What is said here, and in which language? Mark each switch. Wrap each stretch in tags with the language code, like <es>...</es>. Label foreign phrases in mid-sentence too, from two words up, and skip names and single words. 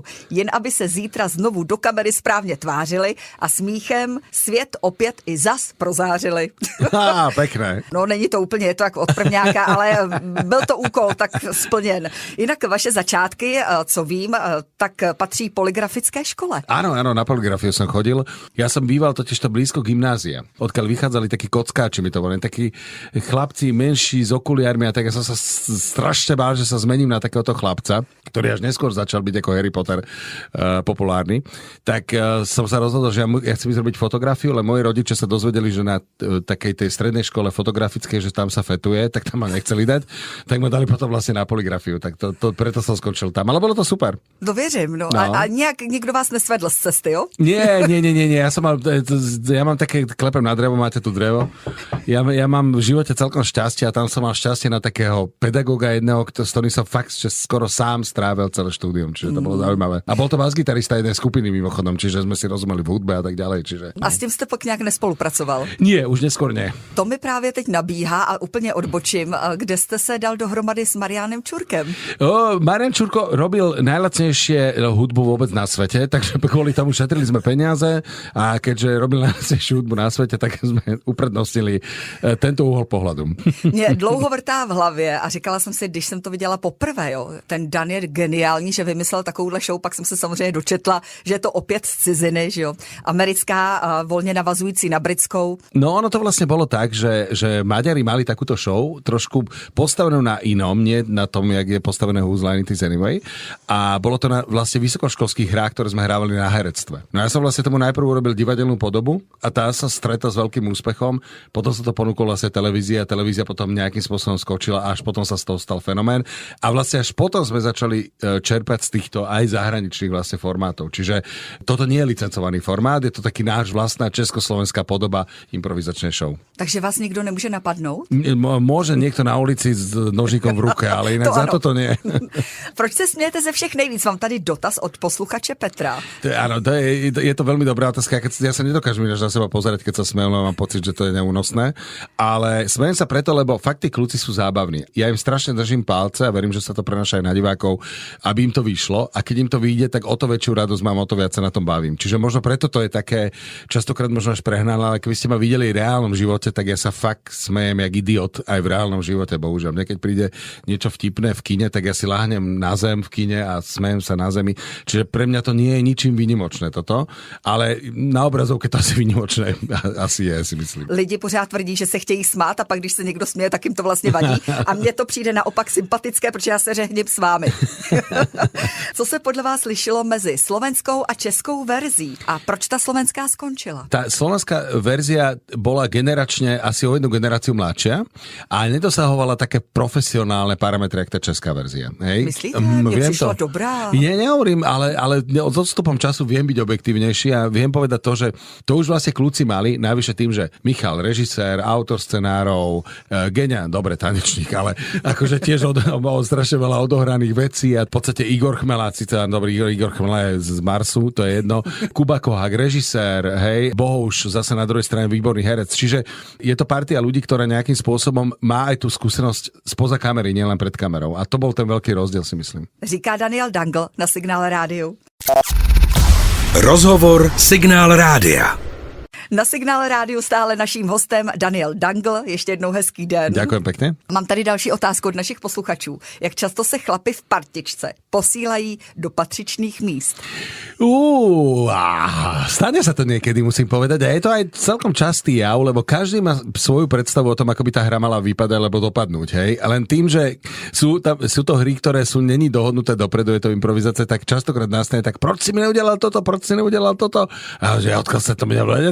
<cs>Jen aby se zítra znovu do kamery správně tvářili a smíchem svět opět i zas prozářili.</cs> <sk>Pekné.</sk> <cs>No není to úplně, je to jako od prvňáka, ale byl to úkol tak splněn. Jinak vaše začátky, co vím, tak patří polygrafické škole.</cs> <sk>Áno, na poligrafiu som chodil. Ja som býval totižto blízko gymnázia, odkiaľ vychádzali takí kockáči, mi to boli, takí chlapci menší s okuliármi a tak ja som sa strašne bál, že sa zmením na takéhoto chlapca, ktorý až neskôr začal byť ako Harry Potter populárny. Tak som sa rozhodol, že ja chcem ísť robiť fotografiu, ale moji rodičia sa dozvedeli, že na takej tej strednej škole fotografickej, že tam sa fetuje, tak tam ma nechceli dať, tak ma dali potom vlastne na poligrafiu, tak preto som skončil tam. Ale bolo to super.</sk> <cs>To věřím, no. A nějak nikdo vás nesvedl z cesty, jo?</cs> <sk>Nie, ja mám také, klepem na drevo, máte tu drevo. Ja mám v živote celkom šťastie a tam som mal šťastie na takého pedagóga jedného, s ktorým som fakt skoro sám strávil celé štúdium, čiže to bolo zaujímavé. A bol to bas-gitarista jednej skupiny mimochodom, čiže sme si rozumeli v hudbe a tak ďalej, čiže.</sk> <cs>A s tím jste pak nějak nespolupracoval?</cs> <sk>Nie, už neskôr nie.</sk> <cs>To mi právě teď nabíhá a úplně odbočím, kde jste se dal dohromady s Mariánem Čurkem.</cs> <sk>Marián Čurko robil najlacnejšie hudbu vôbec na svete, takže kvôli tomu šetrili sme peniaze a keďže robil najlacnejšiu hudbu na svete, tak sme uprednostnili tento úhol pohľadu.</sk> <cs>Mě dlouho vrtá v hlavě a říkala jsem si, když jsem to viděla poprvé, jo, ten Dan je geniální, že vymyslel takovouhle show, pak jsem se samozřejmě dočetla, že je to opět z ciziny, že jo, americká, volně navazující na britskou.</cs> <sk>No ono to vlastne bolo tak, že Maďari mali takúto show, trošku postavenú na inom, nie na tom, jak je postavené Whose Line It Is Anyway, a bolo to na vlastne vysokoškolských hrách, ktoré sme hrávali na herectve. No ja som vlastne tomu najprv urobil divadelnú podobu a tá sa stretla s veľkým úspechom, potom sa to ponúklo vlastne televízia potom nejakým spôsobom skočila a až potom sa z toho stal fenomén a vlastne až potom sme začali čerpať z týchto aj zahraničných vlastne formátov. Čiže toto nie je licencovaný formát, je to taký náš vlastná československá podoba improvizačnej show.</sk> <cs>Takže vás nikdo nemôže napadnout?</cs> <sk>Môže niekto na ulici s nožíkom v ruke, ale inak za toto nie.</sk> <cs>Proč se smějete ze všech nejvíc? Mám tady dotaz od posluchače Petra.</cs> <sk>Áno, je to veľmi dobrá otázka. Ja sa nedokážem ináč na seba pozerať, keď sa smejem, mám pocit, že to je neúnosné. Ale smejem sa preto, lebo fakt tí kľúci sú zábavní. Ja im strašne držím palce a verím, že sa to prenáša aj na divákov, aby im to vyšlo. A keď im to vyjde, tak o to väčšiu radosť mám, o to viac sa na tom bavím. Čiže možno preto to je také častokrát možno až prehnané, ale keby ste ma videli v reálnom živote, tak ja sa fakt smejem jak idiot aj v reálnom živote, bohužiaľ. Mne keď príde niečo vtipné v kine, tak ja si láhnem na zem v kine a smejem sa na zemi. Čiže pre mňa to nie je ničím výnimočné toto, ale na obrazovke to asi výnimočné asi je, si myslím.</sk> <cs>Lidi pořád tvrdí, že se chtějí smát a pak když se někdo směje, tak jim to vlastně vadí. A mně to přijde naopak sympatické, protože já se řehním s vámi. Co se podle vás lišilo mezi slovenskou a českou verzí? A proč ta slovenská skončila?</cs> <sk>Tá slovenská verzia bola generačne asi o jednu generáciu mladšia a nedosahovala také profesionálne parametre, jak tá česká verzia. Hej? Myslíte? Mne prišla dobrá. Nehovorím, ale s odstupom času viem byť objektívnejší a viem povedať to, že to už vlastne kľúci mali, navyše tým, že Michal, režisér, autor scenárov, geniálny, dobre, tanečník, ale akože tiež mal strašne veľa odohraných vecí a v podstate Igor Chmelák, síce dobrý Igor Chmelák z Marsu, to je jedno, Kuba Kohák, režisér, hej, Bohuš, zase na druhej strane výborný herec. Čiže je to partia ľudí, ktorá nejakým spôsobom má aj tú skúsenosť spoza kamery, nielen pred kamerou. A to bol ten veľký rozdiel, si myslím.</sk> <cs>Říká Daniel Dangl na Signál rádiu. Rozhovor Signál rádia. Na Signál rádiu stále naším hostem Daniel Dangl. Ještě jednou hezký den.</cs> <sk>Ďakujem pekne.</sk> <cs>Mám tady další otázku od našich posluchačů. Jak často se chlapi v partičce posílají do patřičných míst?</cs> <sk>Stane sa to niekedy, musím povedať. A je to aj celkom častý jav, lebo každý má svoju predstavu o tom, ako by tá hra mala vypadať, alebo dopadnúť. Hej? A len tým, že sú to hry, ktoré sú není dohodnuté dopredu, je to improvizácia, tak častokrát nastane tak,</sk> <cs>proč si mi neudelal toto,</cs> <sk>A že odkiaľ sa to mi nebude.</sk>